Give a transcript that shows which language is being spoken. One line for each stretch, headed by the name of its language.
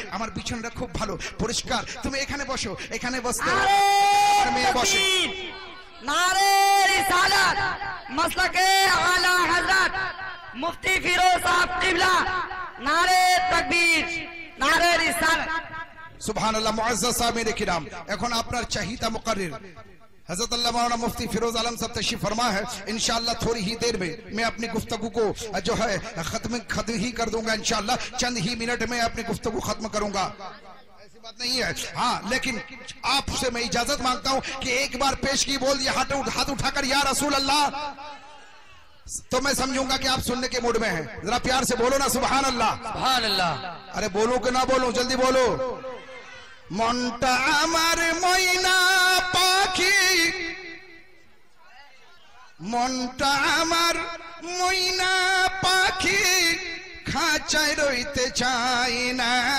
Bangla: আমার বিছানাটা খুব ভালো পরিষ্কার, তুমি এখানে বসো, এখানে বসতে আমার মেয়ে বসে। নারে রিসালাত মাসলাকে আলা হযরত মুফতি ফিরোজ সাহেব কিবলা, নারে তাকবীর, নারে রিসালাত। সুবহানাল্লাহ। মুআজ্জাজ সামিঈন কিরাম, এখন আপনার চাহিদা মুকর্রির
Hindi: हजरत अल्लाह मौलाना मुफ्ती फिरोज आलम साहब तशरीफ फरमा है। इंशाअल्लाह थोड़ी ही देर में मैं अपनी गुफ्तगू को जो है खत्म ही कर दूंगा। इंशाअल्लाह चंद ही मिनट में अपनी गुफ्तगू खत्म करूंगा, ऐसी बात नहीं है। हाँ, लेकिन आपसे मैं इजाजत मांगता हूं कि एक बार पेश की बोल दिया हाथ उठाकर या रसूल अल्लाह, तो मैं समझूंगा कि आप सुनने के मूड में हैं। जरा प्यार से बोलो ना सुभान अल्लाह। सुभान अल्लाह। अरे बोलो कि ना बोलो, जल्दी बोलो।
Bangla: মনটা আমার ময়না পাখি, মনটা আমার ময়না পাখি, খাঁচায় রইতে চাই না।